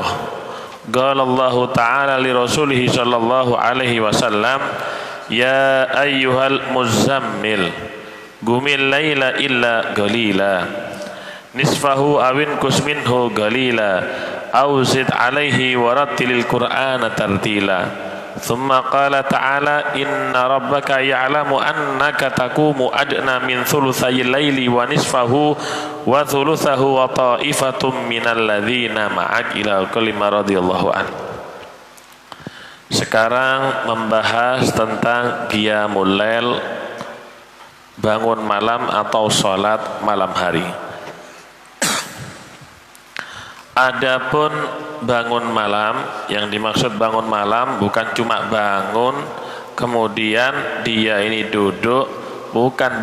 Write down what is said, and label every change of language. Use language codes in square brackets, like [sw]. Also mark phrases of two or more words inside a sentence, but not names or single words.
[ar] قال الله تعالى لرسوله صلى الله عليه وسلم يا أيها المزمل قم الليل إلا قليلا نصفه أو انقص منه قليلا أو زد عليه ورتل القرآن ترتيلا. ثم قال تعالى إن ربك يعلم أنك تقوم أدنى من ثلثي الليل ونصفه وثلثه وطائفة من الذين معك إلى كلمة رضي الله عنه. [id] Sekarang membahas tentang [ar] قيام الليل, [id] bangun malam atau sholat malam hari. Adapun bangun malam, yang dimaksud bangun malam bukan cuma bangun kemudian dia ini duduk, bukan.